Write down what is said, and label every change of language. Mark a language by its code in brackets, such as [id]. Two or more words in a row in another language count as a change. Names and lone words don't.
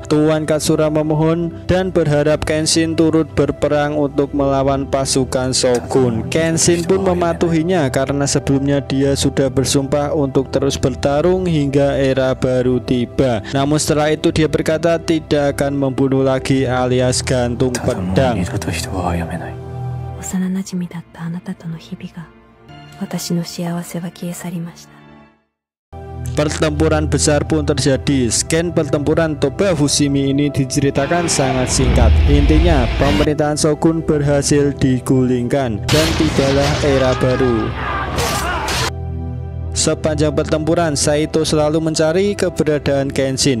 [id] Tuan Katsura memohon dan berharap Kenshin turut berperang untuk melawan pasukan Shogun. Kenshin pun mematuhinya karena sebelumnya dia sudah bersumpah untuk terus bertarung hingga era baru tiba. Namun setelah itu dia berkata tidak akan membunuh lagi alias gantung pedang. [ja] 幼なじみだったあなたとの日々が私の幸せは消え去りました。 [id] Pertempuran besar pun terjadi. Scan pertempuran Toba Fushimi ini diceritakan sangat singkat. Intinya, pemerintahan Shogun berhasil digulingkan dan tibalah era baru. Sepanjang pertempuran, Saito selalu mencari keberadaan Kenshin.